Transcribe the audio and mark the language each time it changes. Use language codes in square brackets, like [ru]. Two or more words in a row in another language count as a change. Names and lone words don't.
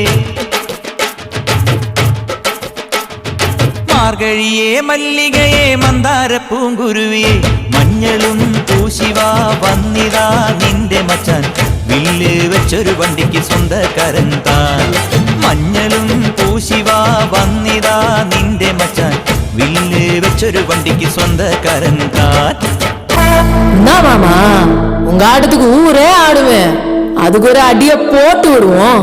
[ml] മാർഗഴിയേ മല്ലികയേ മന്ദാര പൂങ്കുരുവിയേ മഞ്ഞളും പൂശിവാ വന്നിതാ നിന്റെ മച്ചാൻ വില്ല് വെച്ചൊരു വണ്ടിക്ക് സ്വന്തക്കാരൻ താൻ മഞ്ഞളും പൂശിവാ വന്നിതാ നിന്റെ മച്ചാൻ വില്ല് വെച്ചൊരു വണ്ടിക്ക് സ്വന്തക്കാരൻ താൻ [ta] என்ன மாமா உங்க ஆட்டத்துக்கு ஊரே ஆடுவேன் அதுக்கு ஒரு அடிய போட்டு விடுவோம்